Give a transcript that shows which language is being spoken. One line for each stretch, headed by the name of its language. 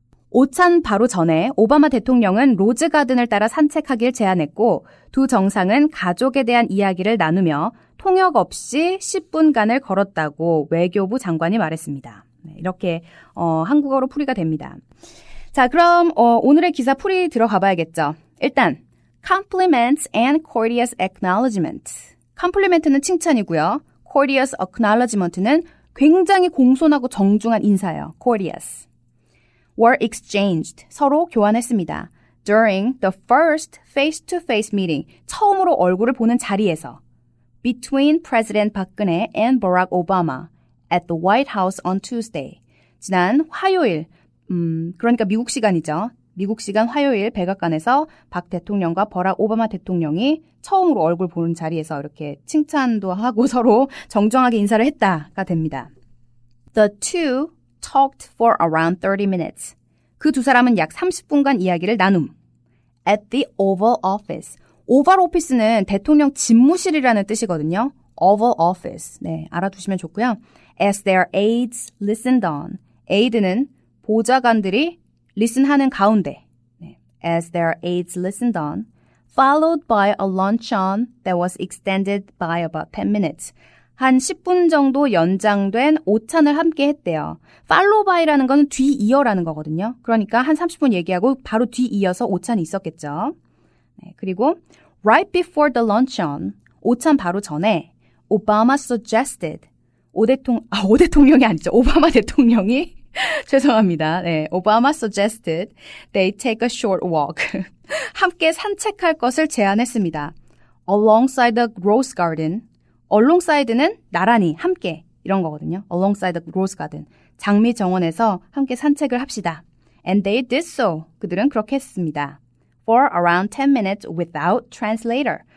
Korean: 오찬 바로 전에 오바마 대통령은 로즈가든을 따라 산책하길 제안했고 두 정상은 가족에 대한 이야기를 나누며 통역 없이 10분간을 걸었다고 외교부 장관이 말했습니다. 네, 이렇게 한국어로 풀이가 됩니다. 자, 그럼 오늘의 기사 풀이 들어가 봐야겠죠.
English: 일단 compliments and courteous acknowledgement.
Korean: compliment는 칭찬이고요. courteous acknowledgement는 굉장히 공손하고 정중한 인사예요.
English: courteous. were exchanged.
Korean: 서로 교환했습니다.
English: during the first face-to-face meeting.
Korean: 처음으로 얼굴을 보는 자리에서.
English: between President Park Geun-hye and Barack Obama at the White House on Tuesday.
Korean: 지난 화요일, 그러니까 미국 시간이죠. 미국 시간 화요일 백악관에서 박 대통령과 버락 오바마 대통령이 처음으로 얼굴 보는 자리에서 이렇게 칭찬도 하고 서로 정정하게 인사를 했다가 됩니다.
English: The two talked for around 30 minutes.
Korean: 그 두 사람은 약 30분간 이야기를 나눔.
English: At the Oval Office.
Korean: 오발 오피스는 대통령 집무실이라는 뜻이거든요. Oval Office. 네, 알아두시면 좋고요.
English: As their aides listened on.
Korean: aid는 보좌관들이 listen하는 가운데.
English: 네, as their aides listened on, followed by a luncheon that was extended by about 10 minutes.
Korean: 한 10분 정도 연장된 오찬을 함께 했대요. follow by라는 건 뒤이어라는 거거든요. 그러니까 한 30분 얘기하고 바로 뒤이어서 오찬이 있었겠죠. 네, 그리고
English: right before the luncheon,
Korean: 오찬 바로 전에
English: Obama suggested,
Korean: 오 대통령이 아니죠. 오바마 대통령이 죄송합니다.
English: 네, Obama suggested they take a short walk.
Korean: 함께 산책할 것을 제안했습니다.
English: Alongside the Rose Garden.
Korean: alongside는 나란히, 함께 이런 거거든요.
English: Alongside the Rose Garden.
Korean: 장미 정원에서 함께 산책을 합시다.
English: And they did so.
Korean: 그들은 그렇게 했습니다.
English: For around 10 minutes without translator.